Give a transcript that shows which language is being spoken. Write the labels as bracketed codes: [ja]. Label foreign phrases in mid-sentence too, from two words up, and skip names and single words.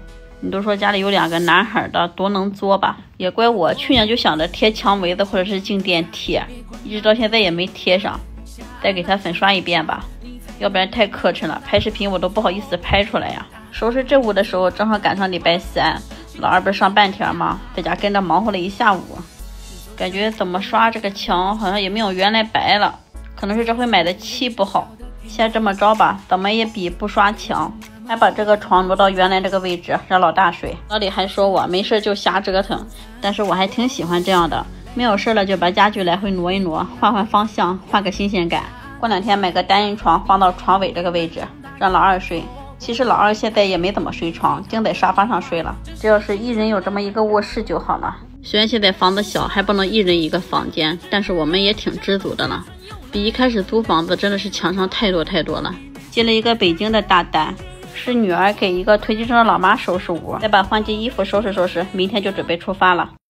[zh] 你都說家裡有2個男孩的多能作吧，也怪我去年就想着貼牆圍子或者是靜電貼，一直到現在也沒貼上，再給他粉刷一遍吧，要不然太磕碜了，拍视頻我都不好意思拍出来呀。收拾这屋的时候正好趕上禮拜3，老二不是上半天嗎，在家跟着忙活了一下午，感覺怎麼刷這個牆好像也沒有原來白了，可能是這回買的漆不好。先這麼着吧，怎麼也比不刷牆。還把這個床挪到原來這個位置讓老大睡。老李還說我沒事就瞎折騰，但是我還挺喜歡這樣的，沒有事了就把家具來回挪一挪，換換方向，換個新鮮感。過2天買個單人床放到床尾這個位置讓老二睡。其實老二現在也沒怎麼睡床，淨在沙發上睡了，只要是一人有這麼一個臥室就好了。雖然現在房子小還不能一人一個房間，但是我們也挺知足的了，比一開始租房子真的是強上太多了。接了一個北京的大單，是女兒給一個退休生的老媽收拾屋，再把換季衣服收拾，明天就準備出發了。